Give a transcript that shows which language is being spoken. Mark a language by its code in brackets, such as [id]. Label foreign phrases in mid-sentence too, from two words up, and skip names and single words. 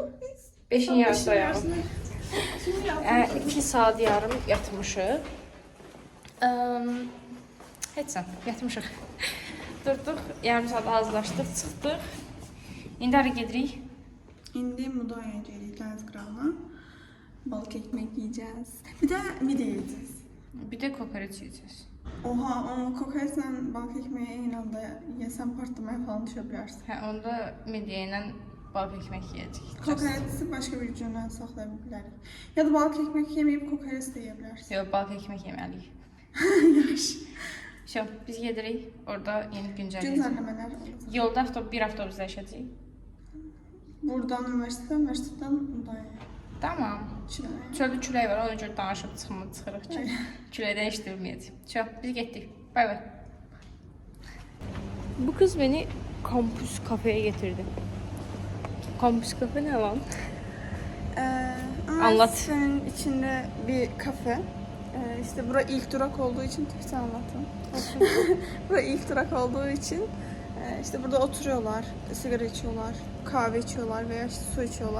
[az] 5'in yarısı ayağım. 2 saat yarım yatmışıq. Heç sən, yatmışıq. Durduq, yarım saat hazırlaşdıq, çıxdıq. İndi hara gedirik? İndi Mudanya gedirik dəniz qırağına. [tr] Balık ekmek yiyeceğiz. Bir de mide yiyeceğiz. [az] Bir də kokoreç yeyəcəyik. [tr] Oha, onu kokoreçle balık ekmeği aynı anda yesen partlamaya falan düşebilirsin. [az] Hə, onda midyə ilə [tr] balık ekmek [az] yeyəcəyik. [tr] Kokoreçi başka bir cümle saklayabiliriz. Ya da balık ekmek yemeyip kokoreç de yiyebilirsin. [az] Yox, [tr] balık ekmek [az] yeməliyik. Şo, biz gedirik. Orada yeni güncəlləyəcəyik. [tr] Güncellemeler olacak. [az] Yolda bir avtobusda yaşayacağıq. [tr] Buradan üniversiteden Mudanya'ya. Tamam. Çileye. [az] Çöldə külək var, ona görə danışıb çıxırıq ki, küləkdən işdirməyəcək. Şo, biz getdik. Bay bay. [tr] Bu kız beni kampüs kafeye getirdi. Kampüs kafe ne lan? Anlat. Üniversitenin içinde bir kafe. İşte bura ilk durak olduğu için Türkçe anlatın. Bura ilk durak olduğu için işte burada oturuyorlar, sigara içiyorlar, kahve içiyorlar veya işte su içiyorlar.